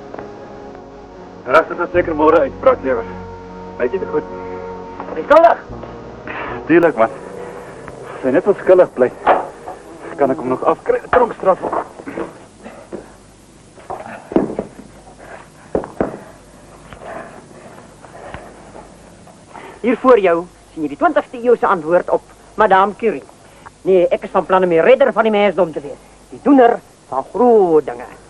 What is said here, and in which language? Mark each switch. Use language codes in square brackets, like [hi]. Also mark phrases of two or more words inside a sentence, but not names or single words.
[nl] Raster dat zeker morgen uitbraak, lever. Weet je het goed? Schuldig? Tuurlijk, man. Als hij net wat schuldig blijft, kan ik hem nog afkrijgen. Tronkstraf. [af] Hier voor jou sien jy die 20ste eeuse antwoord op Madame Curie. Nee, ek is van plan om die redder van die mensdom te wees. Die doener van groot dinge.